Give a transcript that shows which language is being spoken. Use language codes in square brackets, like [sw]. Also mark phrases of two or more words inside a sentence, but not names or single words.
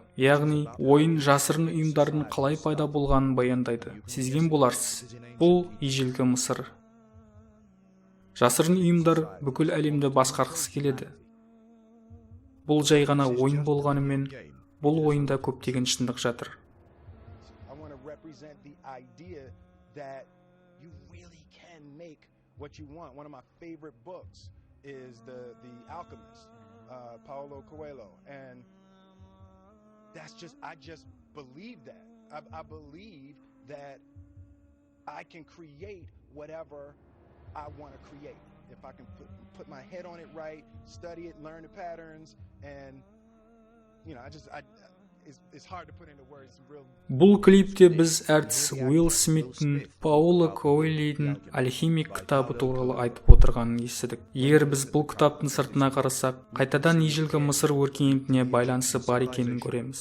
[kk] Яғни, ойын жасырын ұйымдардың қалай пайда болғанын баяндайды. Сезген боларсыз, бұл ежелгі Мысыр. Жасырын ұйымдар бүкіл әлемді басқарғысы келеді. Бұл жай ғана ойын болғанымен, бұл ойында көптеген шындық жатыр. [en] That you really can make what you want. One of my favorite books is The Alchemist, Paulo Coelho, and I just believe that. I believe that I can create whatever I want to create. If I can put my head on it right, study it, learn the patterns, and [kk] Бұл клипте біз әртіс Уилл Смиттің Паоло Коэльоның Алхимик кітабы туралы айтып отырғанын естідік. Егер біз бұл кітаптың сыртына қарасақ, қайтадан ежелгі Мысыр өркениетіне байланысы бар екенін көреміз.